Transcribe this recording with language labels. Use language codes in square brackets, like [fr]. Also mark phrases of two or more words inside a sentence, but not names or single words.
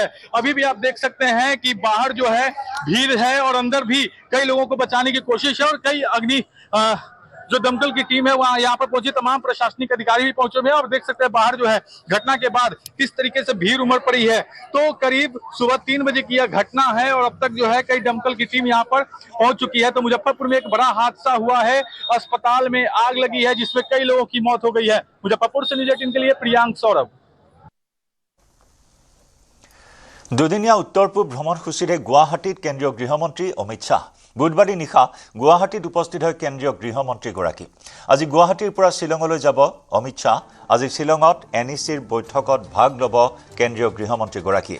[hi] अभी भी आप देख सकते हैं कि बाहर जो है भीड़ है और अंदर भी कई लोगों को बचाने की कोशिश है और कई जो दमकल की टीम है वहां यहाँ पर पहुंची, तमाम प्रशासनिक अधिकारी भी पहुंचे हुए हैं और देख सकते हैं बाहर जो है घटना के बाद किस तरीके से भीड़ उमड़ पड़ी है। तो करीब सुबह 3 बजे की यह घटना है और अब तक जो है कई दमकल की टीम यहाँ पर पहुंच चुकी है। तो मुजफ्फरपुर में एक बड़ा हादसा हुआ है, अस्पताल में आग लगी है जिसमें कई लोगों की मौत हो गई है। मुजफ्फरपुर से न्यूज 18 के लिए प्रियांक सौरभ। [as] দুদিনীয়া উত্তৰ পূব ভ্ৰমণসূচীৰে গুৱাহাটীত কেন্দ্ৰীয় গৃহমন্ত্ৰী অমিত শ্বাহ। বুধবাৰে নিশা গুৱাহাটীত উপস্থিত হয় কেন্দ্ৰীয় গৃহমন্ত্ৰীগৰাকী। আজি গুৱাহাটীৰ পৰা শ্বিলঙলৈ যাব অমিত শ্বাহ। আজি শ্বিলঙত NECৰ বৈঠকত ভাগ ল'ব কেন্দ্ৰীয় গৃহমন্ত্ৰীগৰাকীয়ে।